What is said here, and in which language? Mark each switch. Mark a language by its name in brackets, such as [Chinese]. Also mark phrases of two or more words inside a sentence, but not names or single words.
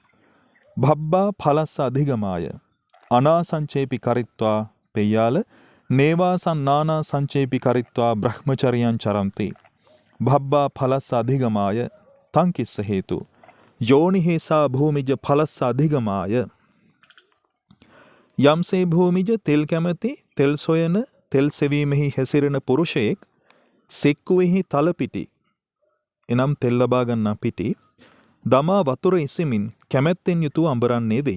[Pali] භබ්බා ඵලස්ස අධිගමාය. අනාසංචේපි කරිත්වා පෙය්‍යාල නේවාසන් නානා සංචේපි කරිත්වා බ්‍රහ්මචරියං චරන්ති භබ්බා ඵලස්ස අධිගමාය තං කිස්ස හේතු යෝනිහේසා භූමිජ ඵලස්ස අධිගමාය. [Sinhala] යම්සේ භූමිජ තෙල් කැමැති තෙල් සොයන තෙල් සෙවීමෙහි හැසිරෙන පුරුෂයෙක් සෙක්කුවෙහි තලපිටි එනම් තෙල් ලබා ගන්නා පිටි දමා වතුර ඉසිමින් කැමැත්තෙන් යුතුව අඹරන්නේ වෙයි.